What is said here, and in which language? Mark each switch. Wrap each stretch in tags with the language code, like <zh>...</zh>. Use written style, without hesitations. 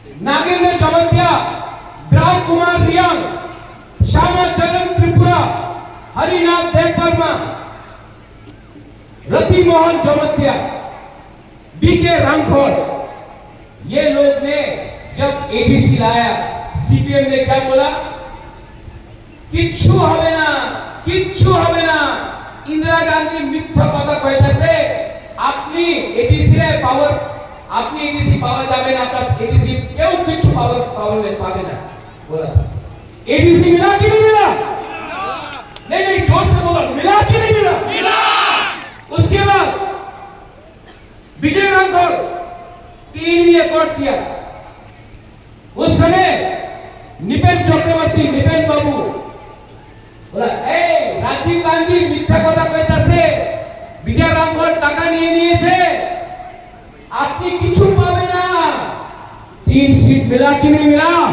<hi>नागेंद्र जमतिया, द्राव कुमार रियांग, श्यामा चरण त्रिपुरा, हरिनाथ देवबर्मा, रति मोहन जमतिया, बीके रामखोर, ये लोग ने जब एबीसी लाया, सीपीएम ने क्या बोला?</hi> <bn>किच्छु हबे ना, किच्छु हबे ना।</bn> <hi>इंदिरा गांधी मिथ्या</hi> <bn>কথা কইতাছে, আপনি এডিসি এর পাওয়ার, আপনি এডিসি পাওয়া যাবে না, আপনার এডিসি কেউ কিছু পাওয়ার পাবে না</bn> <hi>बोला। एबीसी मिला कि नहीं मिला? नहीं नहीं, जोर से बोलो, मिला कि नहीं मिला? मिला। उसके बाद विजय रामखोर 3 एकॉर्ड किया। उस समय निपेन चक्रवर्ती, निपेन बाबू बोला, ए राजीव गांधी मिथ्या</hi> <bn>কথা কইতাছে, विजय रामखोर টাকা নিয়ে নিয়েছে, আপনি কিছু পাবে না।</bn> <hi>3 सीट मिला कि नहीं मिला?</hi>